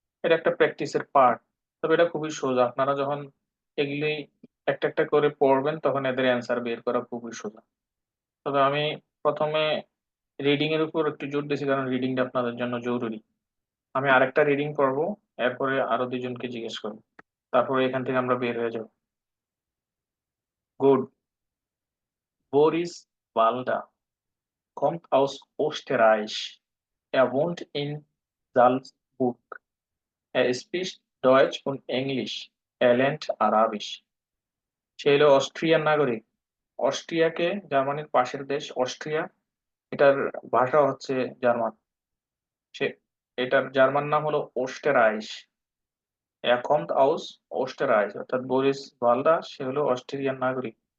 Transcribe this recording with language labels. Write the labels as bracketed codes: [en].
[bn] এটা একটা প্র্যাকটিসের পার্ট, তবে এটা খুবই সোজা। আপনারা যখন এগুলি একটা একটা করে পড়বেন তখন এদের অ্যান্সার বের করা খুবই সোজা। তবে আমি প্রথমে রিডিং এর উপর একটু জোর দিয়েছি, কারণ রিডিংটা আপনাদের জন্য জরুরি। আমি আরেকটা রিডিং পড়বো, এরপরে আরো দুজনকে জিজ্ঞেস করবো, তারপরে এখান থেকে আমরা বের হয়ে যাব। [en] Good. [de] Boris Walda kommt aus Österreich. Er wohnt in Salzburg. Er spricht Deutsch und Englisch. Er lernt Arabisch. [bn] সে হলো অস্ট্রিয়ান নাগরিক। অস্ট্রিয়াকে জার্মানির পাশের দেশ অস্ট্রিয়া, এটার ভাষা হচ্ছে জার্মান। সে এটার জার্মান নাম হলো ওস্টেরাইশ। [de] Er kommt aus Österreich, [bn] অর্থাৎ বরিস ভালদা সে হলো অস্ট্রিয়ান নাগরিক।